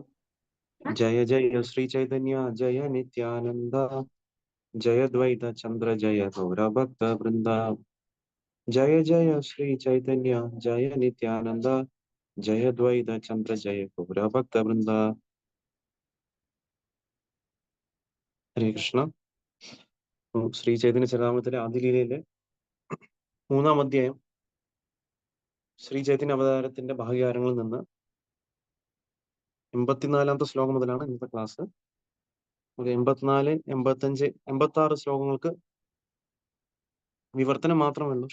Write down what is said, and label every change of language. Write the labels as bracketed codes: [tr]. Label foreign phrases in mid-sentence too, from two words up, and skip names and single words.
[sa] जय जय श्री चैतन्य जय नित्यानंद जय द्वैत चंद्र जय गौरभक्तवृंदा जय जय श्री चैतन्य जय नित्यानंद जय द्वैत चंद्र जय गौरभक्तवृंदा ഹരേ കൃഷ്ണ. [ml] ശ്രീ ചൈതന്യ ചരിതാമൃതത്തിലെ ആദിലീലയിലെ 3-ാം അധ്യായം ശ്രീ ചൈതന്യ അവതാരത്തിന്റെ ഭാഗ്യകാരങ്ങളിൽ നിന്ന് 84-ാമത്തെ ശ്ലോകം മുതലാണ് ഇന്നത്തെ ക്ലാസ്. 84, 85, 86 ശ്ലോകങ്ങൾക്ക് വിവർത്തനം മാത്രമേ ഉള്ളൂ.